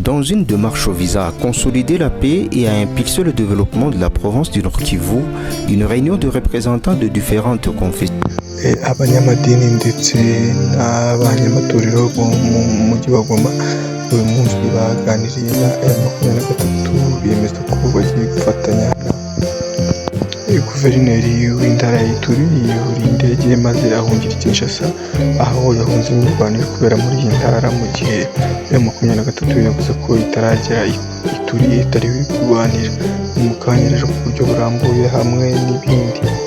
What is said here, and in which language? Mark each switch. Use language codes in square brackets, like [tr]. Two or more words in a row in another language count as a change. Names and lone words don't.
[fr] Dans une démarche visant à consolider la paix et à impulser le développement de la province du Nord Kivu, une réunion de représentants de différentes confessions. [rw] Abanyamadini ndetse n'abanyamatorero bo mu mujyi wa Goma uyu munsi baganiriye na M23 biyemeza ko bagiye gufatanya guverineri w'intara ya Ituri yuriye indege maze ahungira i Kinshasa aho yahunze imirwano iri kubera muri iyi ntara mu gihe M23 yavuze ko itaragera Ituri itari kurwanira mu kanya rero ku buryo burambuye hamwe n'ibindi.